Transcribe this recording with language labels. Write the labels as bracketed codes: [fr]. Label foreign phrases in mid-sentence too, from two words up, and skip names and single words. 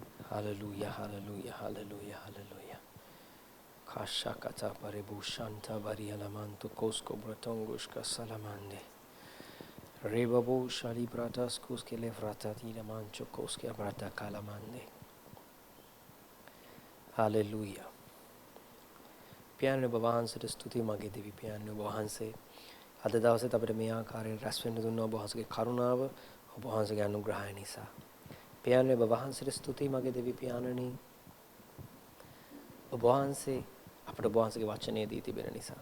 [si] Hallelujah, hallelujah, hallelujah, hallelujah. Kasha kata paribu shanta varialamantu kosko bratongushka salamande. Rebabu shali bratas kuske levrata tira mancho koske brata kalamande. Hallelujah. පියාණන් වහන්සේට ස්තුති මගේ දෙවි පියාණන් වහන්සේ අද දවසේත් අපිට මේ ආකාරයෙන් රැස් වෙන්න දුන්නා ඔබ වහන්සේගේ කරුණාව ඔබ වහන්සේගේ අනුග්‍රහය නිසා. පියාණන් වහන්සේට ස්තුති මගේ දෙවි පියාණනි ඔබ වහන්සේ අපට ඔබ වහන්සේගේ වචනය දී තිබෙන නිසා.